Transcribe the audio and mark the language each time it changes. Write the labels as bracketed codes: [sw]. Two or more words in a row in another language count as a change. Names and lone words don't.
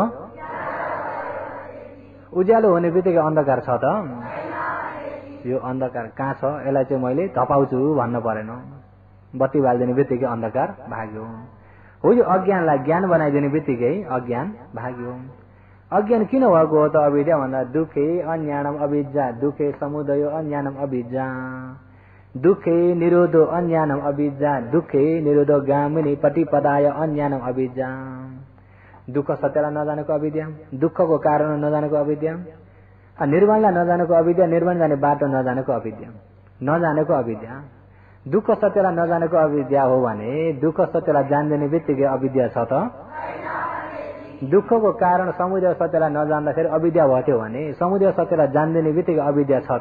[ne] उज्यालो हुने बित्तिकै अन्धकार छ त? यो अन्धकार कहाँ छ, यसलाई चाहिँ मैले धपाउँछु भन्न परेन। बत्ती बालिदिने बित्तिकै अन्धकार भाग्यो। हो यो अज्ञानलाई ज्ञान बनाइदिने बित्तिकै अज्ञान भाग्यो। अज्ञान किन भएको हो त अविद्या भन्दा [pi] दुःखे अज्ञानम अविद्या, दुःखे समुदय अज्ञानम अविद्या, दुःखे निरोधो अज्ञानम अविद्या, दुःखे निरोधो गामिनी प्रतिपदाय अज्ञानम अविद्या। [ne] दुःख सत्यलाई नजानेको अविद्या, दुःखको कारण नजानेको अविद्या, निर्वाणलाई नजानेको अविद्या, निर्वाण जाने बाटो नजानेको अविद्या, नजानेको अविद्या। दुःख सत्यलाई नजानेको अविद्या हो भने दुःख सत्यलाई जान्दिने बित्तिकै अविद्या छ त? दुःखको कारण समुदय सत्यलाई नजान्दाखेरि अविद्या भयो भने समुदय सत्यलाई जान्दिने बित्तिकै अविद्या छ त?